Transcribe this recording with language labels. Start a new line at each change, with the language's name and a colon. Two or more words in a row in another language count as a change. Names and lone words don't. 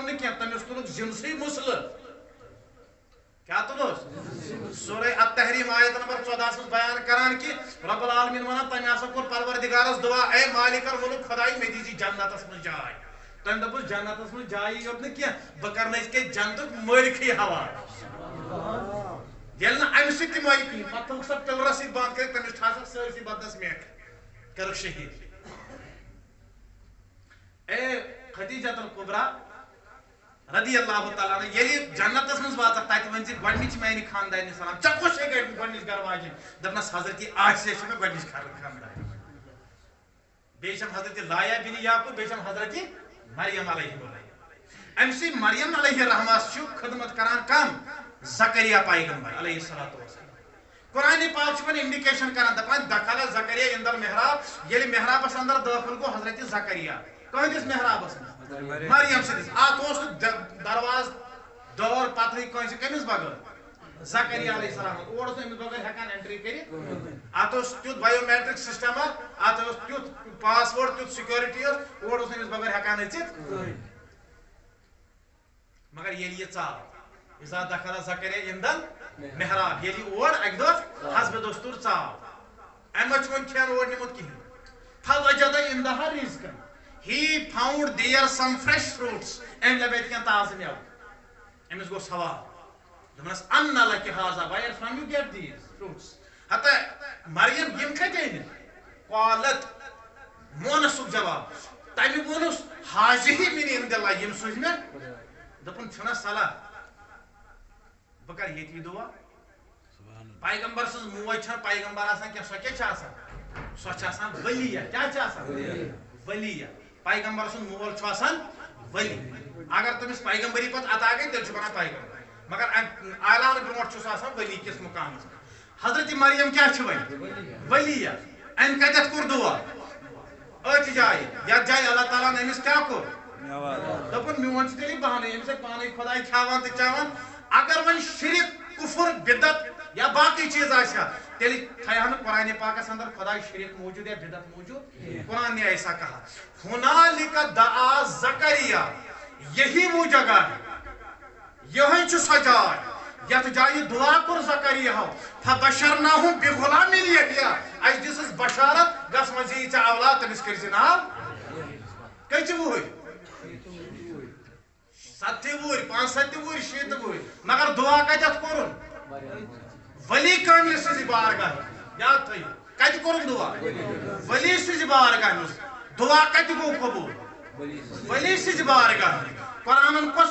Kashmiri: نہٕ کینٛہہ تٔمِس تُلُکھ زِنسٕے مُسلہٕ کیا تُلُس سورہ التحریم آیت نمبر 14 منٛز بیان کران کہ رب العالمین ونان تٔمۍ ہسا کوٚر پروردگارس دعا اے مالک الملک خداے مےٚ دیٖزِ جنتس منٛز جاے تٔمۍ دوٚپُس جنتس منٛز جایی یوت نہٕ کینٛہہ بہٕ کرنٲیِس کے جنتُک مٲلکٕے حوالہٕ ییٚلہِ نہٕ امہِ سۭتۍ تہِ مۄیہِ کِہیٖنۍ پتہٕ تھوٚوُکھ سۄ پِلرس سۭتۍ بنٛد کٔرِتھ تٔمِس ٹھاسکھ سٲرسٕے بدنس میکھ کٔرٕکھ شہیٖد اے خدیجۃ الکبریٰ
Arabic: رضی اللہ تعالیٰ عنہ
Kashmiri: ییٚلہِ جنتس منٛز واتکھ تتہِ ؤنۍ زِ گۄڈنِچ میانہِ خاندانہِ سلام ژےٚ کۄس چھے گۄڈنِچ گھر واجِنۍ دوٚپنس حضرت عائشہ چھِ مےٚ گۄڈنِچ خاندارِ بیٚیہِ چھم حضرت لایا بن یعقوب بیٚیہِ چھم حضرت مریم علیہ امہِ سۭتۍ مریم
Arabic: علیہ الرحمہ
Kashmiri: چھُ خدمت کران کم زکریا پیغمبر
Arabic: علیہ الصلوۃ والسلام
Kashmiri: قرآن پاک چھُ وۄنۍ انڈیکیشن کران دپان
Arabic: دخل زکریا عند المحراب
Kashmiri: ییٚلہِ محرابس اندر دٲخل گوٚو حضرت زکریا کٕہٕنٛدِس محرابس منٛز مریم سٕنٛدِس اتھ اوس نہٕ درواز دٲر پتہٕ کٲنٛسہِ کٔمِس بغٲر زکریا
Arabic: علیہ السلام
Kashmiri: اور اوس نہٕ أمِس بغٲر ہٮ۪کان اینٹری کٔرِتھ اتھ اوس تیُتھ
English: biometric system
Kashmiri: اتھ اوس تیُتھ
English: password
Kashmiri: تیُتھ سِکیورٹی ٲس اور اوس نہٕ أمِس بغٲر ہٮ۪کان أژِتھ مگر ییٚلہِ یہِ ژاو
Arabic: اذا دخل زکریا عند المحراب
Kashmiri: ییٚلہِ اور اکہِ دۄہ حسبِ دستور ژاو امہِ چھُ وۄنۍ کھٮ۪ن اور نِمُت کِہیٖنۍ
Arabic: فوجد عندها رزقا
English: he found there some fresh fruits
Kashmiri: أمۍ لبیٚیہِ کینٛہہ تازٕ مٮ۪وٕ أمِس گوٚو سوال دوٚپنس
Arabic: انّا لَکِ هذا
English: where from you get these fruits
Kashmiri: ہتا مریم یِم کتہِ أنِتھ قالت مونسُک جواب تمہِ ووٚنُس حاضِہی
Arabic: من عند اللہ
Kashmiri: یِم سوٗزۍ مےٚ دوٚپُن چھُنا صلاح بہٕ کرٕ ییٚتی دُعا پیغمبر سٕنٛز موج چھنہٕ پیغمبر آسان کینٛہہ سۄ کیٛاہ چھِ آسان سۄ چھِ آسان ؤلیہ کیٛاہ چھِ آسان ؤلیہ پیغمبر سُنٛد مول چھُ آسان ؤلی اگر تٔمِس پیغمبری پتہٕ عطا گٔے تیٚلہِ چھُ بنان پیغمبر مگر اعلان برونٛٹھ چھُ سُہ آسان ؤلی کِس مقامس حضرت مریم کیٛاہ چھِ وۄنۍ ؤلیہ أمۍ کتٮ۪تھ کوٚر دُعا أتھۍ جایہِ یتھ جایہِ اللہ تعالیٰ ہن أمِس کیٛاہ کوٚر دوٚپُن میون چھُ تیٚلہِ بہانٕے أمِس ہے پانے خۄداے کھٮ۪وان تہٕ چٮ۪وان اگر وۄنۍ شرک کُفر بدت یا باقی چیز آسہِ ہا تیٚلہِ تھایہِ ہا نہٕ قرآنِ پاکس اندر خۄداے شرک موجود یا بدت موجود
Urdu: قرآن نے ایسا کہا
Arabic: ہُنالِکَ دعا زکریا
Urdu: یہی وہ جگہ ہے
Kashmiri: یہی چھُ سۄ جاے یتھ جایہِ دعا کوٚر زکریاہو
Arabic: فبشرناہُ بغلامٍ یحییٰ
Kashmiri: اَسہِ دِژٕس بشارت گژھ وۄنۍ زی ژےٚ اولاد تٔمِس کٔرزِ ناو کٔژِ وُہٕرۍ 70 وُہٕرۍ 75 وُہٕرۍ 60 وُہٕرۍ مگر دعا کتٮ۪تھ کوٚرُن ولی کاملہِ سٕنٛزِ بارگاہ یاد تھٲیِو کتہِ کوٚرُن دعا ولی سٕنٛزِ بارگاہ منٛز دعا کتہِ گوٚو قبوٗل ولی سٕنٛزِ بارگاہ قرآنن کۄس